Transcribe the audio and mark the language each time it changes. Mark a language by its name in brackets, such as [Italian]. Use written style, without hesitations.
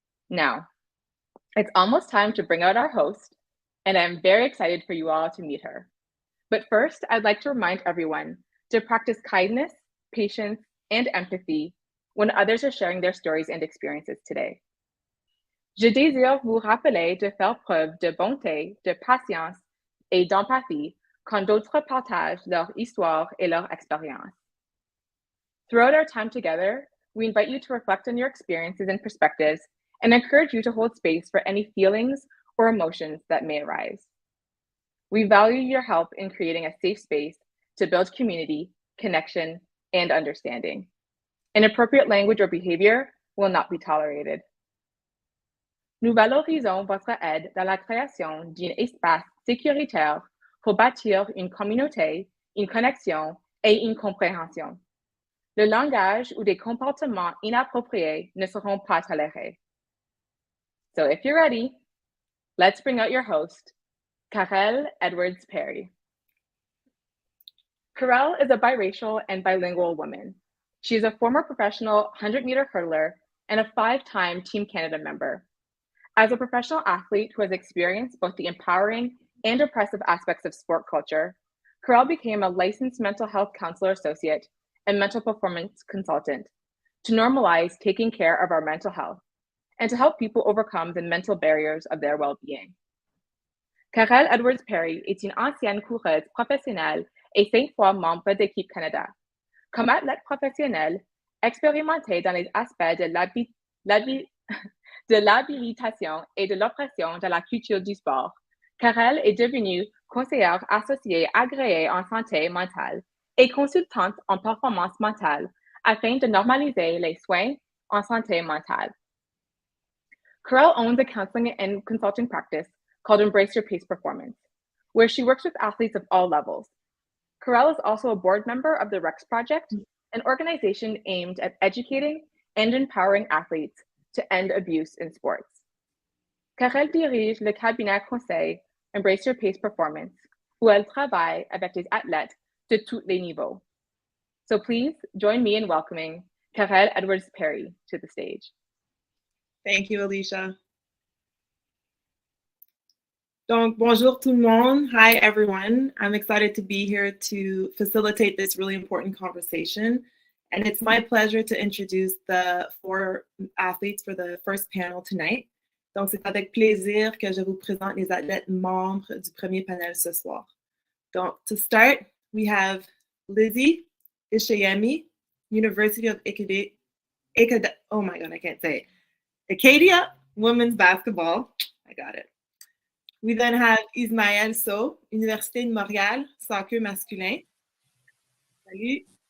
[English] Now, it's almost time to bring out our host, and I'm very excited for you all to meet her. But first, I'd like to remind everyone to practice kindness, patience, and empathy when others are sharing their stories and experiences today. [French] Je désire vous rappeler de faire preuve de bonté, de patience et d'empathie quand d'autres partagent leur histoire et leur expérience. [English] Throughout our time together, we invite you to reflect on your experiences and perspectives and encourage you to hold space for any feelings or emotions that may arise. We value your help in creating a safe space to build community, connection, and understanding. Inappropriate language or behavior will not be tolerated. [French] Nous valorisons votre aide dans la création d'un espace sécuritaire pour bâtir une communauté, une connexion et une compréhension. Le langage ou des comportements inappropriés ne seront pas tolérés. [English] So if you're ready, let's bring out your host, Karel Edwards-Perry. Karel is a biracial and bilingual woman. She is a former professional 100-meter hurdler and a 5-time Team Canada member. As a professional athlete who has experienced both the empowering and oppressive aspects of sport culture, Karel became a licensed mental health counselor associate and mental performance consultant to normalize taking care of our mental health and to help people overcome the mental barriers of their well-being. [French] Karel Edwards-Perry est une ancienne coureuse professionnelle et 5 fois membre d'équipe Canada. Comme athlète professionnelle, expérimentée dans les aspects de l'habilitation et de l'oppression de la culture du sport, Karel est devenue conseillère associée agréée en santé mentale et consultante en performance mentale afin de normaliser les soins en santé mentale. [English] Karel owns a counseling and consulting practice called Embrace Your Pace Performance, where she works with athletes of all levels. Karel is also a board member of the REX Project, an organization aimed at educating and empowering athletes to end abuse in sports. [French] Karel dirige le cabinet conseil Embrace Your Pace Performance, où elle travaille avec des athlètes de tous les niveaux. [English] So please join me in welcoming Karel Edwards-Perry to the stage. Thank you, Alicia. [French] Donc, bonjour tout le monde. [English] Hi, everyone. I'm excited to be here to facilitate this really important conversation. And it's my pleasure to introduce the 4 athletes for the first panel tonight. [French] Donc, c'est avec plaisir que je vous présente les athlètes membres du premier panel ce soir. [English] Donc, to start, we have Iseyemi, University of Acadia, oh my God, I can't say it. Acadia women's basketball. I got it. We then have Ismail Sow, Université de Montréal, [French] soccer masculin. [English] Salut.